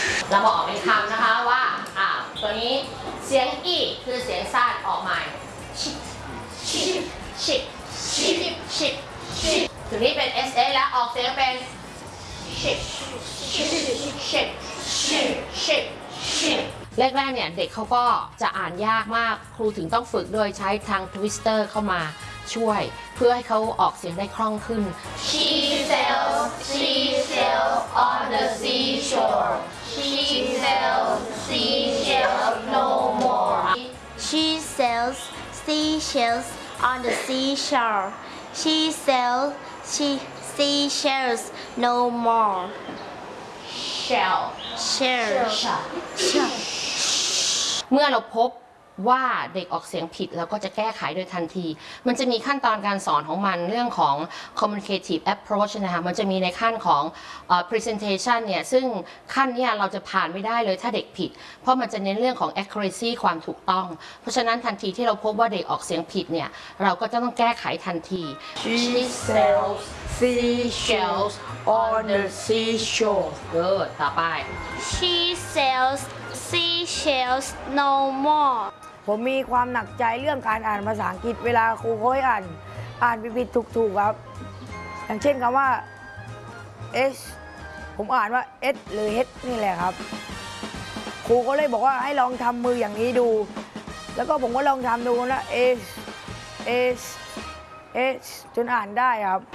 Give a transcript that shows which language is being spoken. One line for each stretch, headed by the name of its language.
Thai: เรามาออกเป็นคำนะคะว่าตัวนี้เสียงอีคือเสียงสั้นออกใหม่ชิปชิปชิปชิปตัวนี้เป็น S A แล้วออกเสียงเป็นชิปชิปชิปชิปชิปแรกๆเนี่ยเด็กเขาก็จะอ่านยากมากครูถึงต้องฝึกโดยใช้ทางทวิสเตอร์เข้ามาช่วยเพื่อให้เขาออกเสียงได้คล่องขึ้น
English: She sells seashells on the seashore She sells seashells no more She sellsseashells on the seashore she sells seashells no more shell shell
Thai: เมื่อเราพบว่าเด็กออกเสียงผิดเราก็จะแก้ไขโดยทันทีมันจะมีขั้นตอนการสอนของมันเรื่องของ communicative approach นะคะมันจะมีในขั้นของ presentation เนี่ยซึ่งขั้นนี้เราจะผ่านไม่ได้เลยถ้าเด็กผิดเพราะมันจะเน้นเรื่องของ accuracy ความถูกต้องเพราะฉะนั้นทันทีที่เราพบว่าเด็กออกเสียงผิดเนี่ยเราก็จะต้องแก้ไขทันที
English: She sells seashells on the seashore Good
Thai: ต่อไป
English: She sells seashells no more
Thai: ผมมีความหนักใจเรื่องการอ่านภาษาอังกฤษเวลาครูเขาให้อ่านผิดๆถูกๆครับอย่างเช่นคำว่า S ผมอ่านว่า S หรือ H นี่แหละครับครูก็เลยบอกว่าให้ลองทำมืออย่างนี้ดูแล้วก็ผมก็ลองทำดูนะ S S S จนอ่านได้ครับ